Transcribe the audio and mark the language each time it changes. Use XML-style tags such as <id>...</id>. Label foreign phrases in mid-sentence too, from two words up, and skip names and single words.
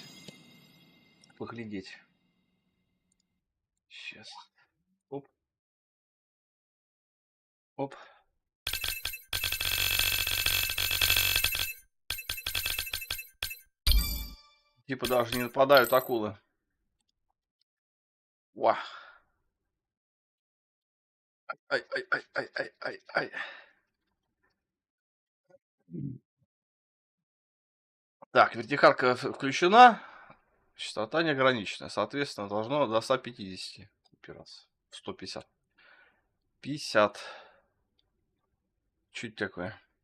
<ru>Поглядеть. Сейчас. Оп. Оп. Типа даже не нападают акулы. Ва. Ай, ай, ай, ай, ай, ай, ай. Так, вертикалка включена. Частота неограниченная. Соответственно, должно до 150 упираться. 150. 50. Чуть такое.</ru>